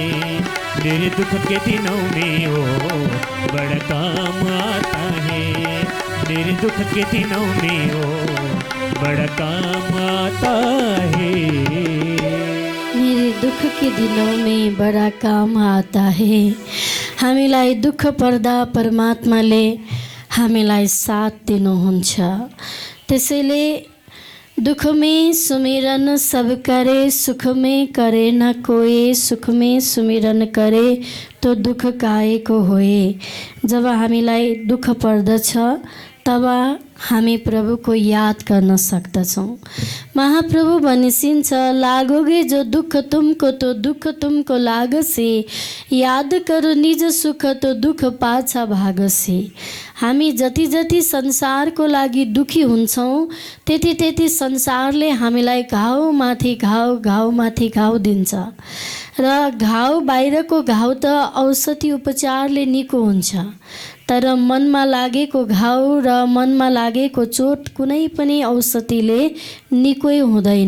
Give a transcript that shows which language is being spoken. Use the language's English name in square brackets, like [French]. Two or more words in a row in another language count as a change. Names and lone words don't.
[Hindi] मेरे दुख के दिनों में वो बड़ा काम आता है। मेरे दुख के दिनों में वो बड़ा काम आता है। मेरे दुख के दिनों में बड़ा काम आता है। [Nepali] हामीलाई दुःख पर्दा परमात्माले हामीलाई साथ दिनुहुन्छ। [Hindi] त्यसैले दुख में सुमिरन सब करे, सुख में करे न कोई। सुख में सुमिरन करे तो दुख काहे को होए। [Nepali] जब हामीलाई दुख पर्दछ तब हामी प्रभुको याद गर्न सक्दछौँ। [Hindi] महाप्रभु भनिसिन्छ, लागोगे जो दुख तुमको तो दुख तुमको लागसे। याद करो निज सुख तो दुख पाछा भागसे। [Nepali] हामी जति जति संसारको लागि दुखी हुन्छौँ त्यति त्यति संसारले हामीलाई घाउ माथि घाउ, घाउ माथि घाउ दिन्छ। र घाउ बाहिरको घाउ त औषधि उपचारले निको हुन्छ, तर मनमा लागेको घाउ र मनमा लागेको चोट कुनै पनि औषधिले निकै हुँदैन।